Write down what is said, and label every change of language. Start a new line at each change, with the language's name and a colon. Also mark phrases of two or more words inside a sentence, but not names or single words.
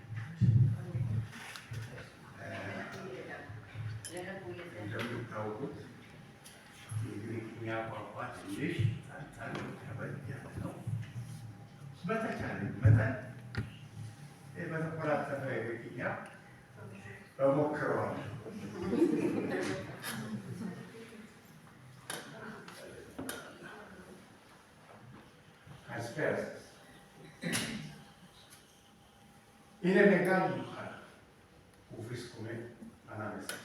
Amharic: እንደምታውቁት የግሪክኛ ቋንቋ ትንሽ ከበድ ያለ ነው። በተቻለ መጠን በተኮላተፈ የግሪክኛ እሞክረዋለሁ።
Greek: Είναι μεγάλη μου χαρά που βρίσκομαι ανάμεσα σας.